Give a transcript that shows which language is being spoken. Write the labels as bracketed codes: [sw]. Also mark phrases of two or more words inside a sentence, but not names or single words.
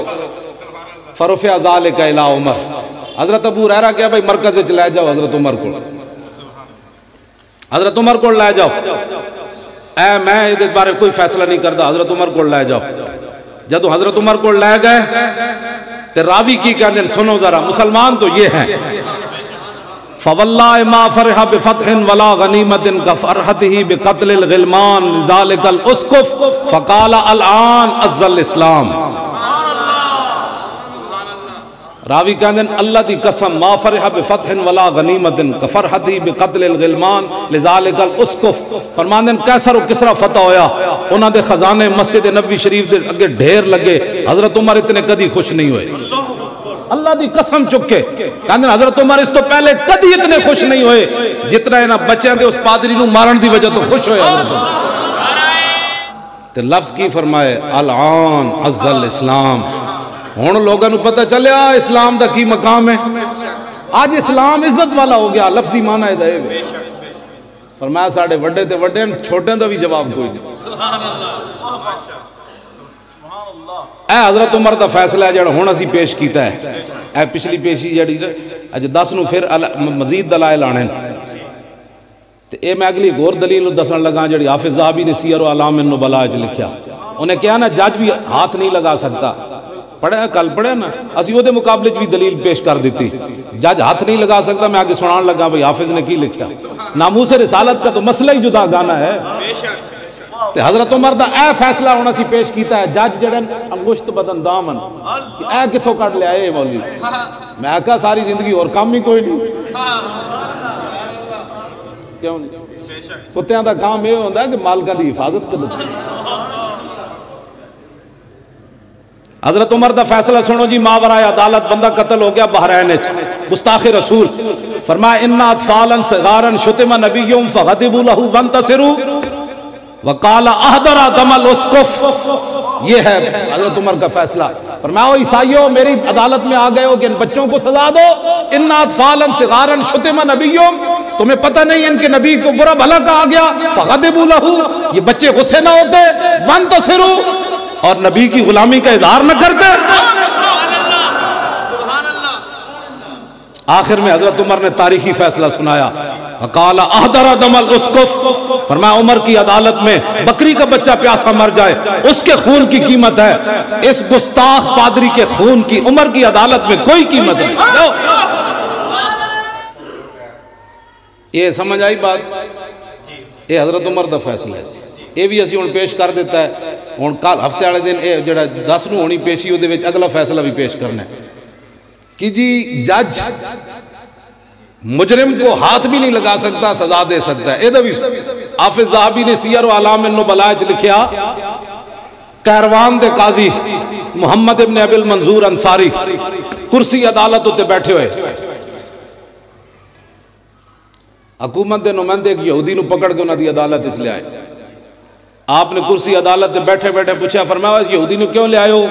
[ar] فرفع ذالک الی عمر, [ur] حضرت ابو ہریرہ کیا بھائی مرکز چلے جاؤ حضرت عمر کو, حضرت عمر کو لے جاؤ. اے میں اس بارے کوئی فیصلہ نہیں کرتا, حضرت عمر کو لے جاؤ. جب حضرت عمر کو لے گئے تو راوی کی کہتے ہیں سنو ذرا, مسلمان تو یہ ہیں [ar] فواللہ ما فرح بفتح ولا غنیمت کفرحتہ بقتل الغلمان ذالک الاسقف فقال الان عز الاسلام. [pa] راوی کہتے ہیں اللہ دی قسم [ar] ما فرح بفتح ولا غنیمت کفرحتہ بقتل الغلمان لذالک الاسقف. [pa] فرماندے کیسر و کسرا فتح ہویا, انہاں دے خزانے مسجد نبوی شریف دے اگے ڈھیر لگے, حضرت عمر اتنے کدی خوش نہیں ہوئے. اللہ دی قسم چکے کہتے ہیں حضرت عمر اس تو پہلے کدی اتنے خوش نہیں ہوئے جتنا انہاں بچیاں دے اس پادری نو مارن دی وجہ تو خوش ہوئے. تے لفظ کی فرمائے [ar] الان عز الاسلام. [pa] ہون لوگاں نو پتہ چلیا اسلام دا کی مقام ہے. آج اسلام عزت والا ہو گیا, لفظی معنی دے. فرمایا ساڑھے وڈے تے وڈے چھوٹے دا بھی جواب کوئی نہیں. اے حضرت عمر دا فیصلہ ہے جڑا ہون اسی پیش کیتا ہے. اے پچھلی پیشی جڑی اج 10 نو پھر مزید دلائل آنے تے اے میں اگلی غور دلیل دسن لگا جڑی حافظ ذہبی نے سیر و اعلام النبلاء وچ لکھیا. [ur] انہیں کہا نا جج بھی ہاتھ نہیں لگا سکتا, پڑھے کل پڑھے نا اسی وہ دے مقابلے بھی دلیل پیش کر دیتی. جج ہاتھ نہیں لگا سکتا, میں آگے سنان لگا بھئی حافظ نے کی لکھیا. ناموس رسالت کا تو مسئلہ ہی جدا گانا ہے. [pa] تے حضرت عمر دا اے فیصلہ ہونا سی پیش کیتا ہے. جج جڑن انگشت بدن دامن اے کتھوں کٹ لیا اے مولوی. [ur] میں کہا ساری زندگی اور کام ہی کوئی نہیں. کیوں نہیں؟ [pa] کتیاں دا کام یہ ہوتا ہے کہ مالکاں دی حفاظت کر دیتا. [ur] حضرت عمر دا فیصلہ سنو جی, ماورائے عدالت بندہ قتل ہو گیا [pa] بحرین وچ, گستاخ رسول. [ar] فرمایا ان اطفالا صغارا شتم نبیہم فغضبوا لہ وانتصروا وقال احضر دم الاسقف. [ur] یہ ہے حضرت عمر کا فیصلہ. فرمایا عیسائیوں میری عدالت میں آ گئے ہو کہ ان بچوں کو سزا دو. [ar] ان اطفالا صغارا شتم نبیہم, [ur] تمہیں پتہ نہیں ان کے نبی کو برا بھلا کہا گیا. [ar] فغضبوا لہ, [ur] یہ بچے غصے نہ ہوتے. وانتصروا, اور نبی کی غلامی کا اظہار نہ کرتے. آخر میں حضرت عمر نے تاریخی فیصلہ سنایا. [ar] وقال احضر دم الاسقف. [ur] فرمایا عمر کی عدالت میں بکری کا بچہ پیاسا مر جائے اس کے خون کی قیمت ہے, اس گستاخ پادری کے خون کی عمر کی عدالت میں کوئی قیمت نہیں. یہ سمجھ آئی بات؟ [pa] یہ حضرت عمر دا فیصلہ ہے. [ur] یہ بھی اسی ہوں پیش کر دیتا ہے. ہوں کل ہفتے والے دن یہ جڑا 10 نو ہونی پیشی وہ اگلا فیصلہ بھی پیش کرنا ہے کہ جی جج مجرم کو ہاتھ بھی نہیں لگا سکتا, سزا دے سکتا ہے. [pa] یہ بھی حافظ ذہبی نے سیر و اعلام النبلاء وچ لکھیا, کیروان دے قاضی محمد ابن ابی المنظور انصاری کرسی عدالت ہوتے بیٹھے ہوئے, حکومت دے نمائندے ایک یہودی نو پکڑ کے انہاں دی عدالت وچ لے آئے. [ur] آپ نے کرسی عدالت میں بیٹھے بیٹھے پوچھا, فرمایا اس یہودی نے کیوں لے آئے ہو؟